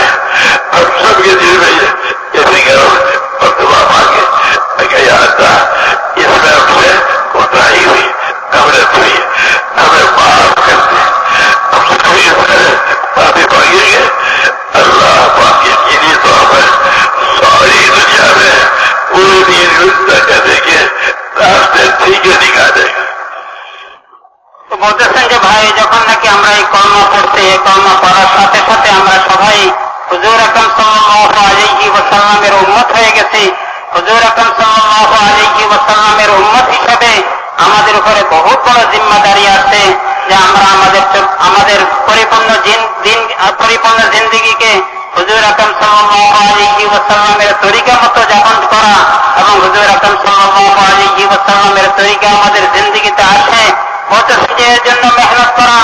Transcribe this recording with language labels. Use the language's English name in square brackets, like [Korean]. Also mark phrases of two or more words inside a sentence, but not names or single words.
[Urdu] ہم سب کے دل میں یہ فکر اور دعا مانگے کہ یا اللہ اس میں ہم سے کوتاہی ہوئی، غفلت ہوئی، ہمیں معاف کر دے. ہم سب کو معافی مانگیں گے. اللہ پاک کی لیے تو ہمیں ساری دنیا میں پوری زندہ کرنے کے راستے ٹھیک نکالے گا. [Bangla] তো বলতেছেন যে ভাই যখন নাকি আমরা এই কর্ম করতে, এই কর্ম করার সাথে সাথে আমরা সবাই হুজুর আকরাম [Arabic] صلى الله عليه وسلم [Bangla] উম্মত হয়ে গেছি. হুজুর আকরাম [Arabic] صلى الله عليه وسلم [Bangla] উম্মত হিসাবে আমাদের উপরে বহুত বড় জিম্মাদারি আছে যে আমরা আমাদের পরিপূর্ণ জিন্দেগিকে হুজুর আকরাম [Arabic] صلى الله عليه وسلم [Bangla] তরিকা মতো যাপন করা এবং হুজুর আকরাম [Arabic] صلى الله عليه وسلم [Bangla] তরিকা আমাদের জিন্দেগিতে আসে বলতেছেন যে এর জন্য মেহনত করা.